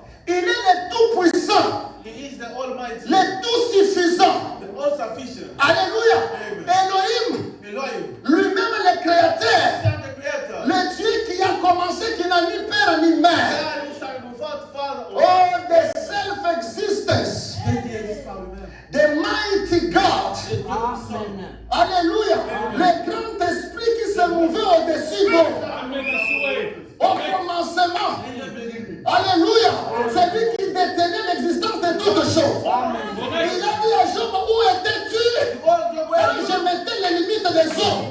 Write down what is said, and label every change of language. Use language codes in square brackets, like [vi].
[fr] Il est le tout-puissant, le tout-suffisant. Alléluia. Elohim, lui-même le créateur, le Dieu qui a commencé, qui n'a ni père ni mère. [en] Oh, the self-existence, the mighty God. [fr] Alléluia. Le grand esprit qui se mouvait au-dessus d'eux. Au commencement. Alléluia. C'est lui qui détenait l'existence de toutes choses. Il a dit à Job, où étais-tu quand je mettais les limites des eaux?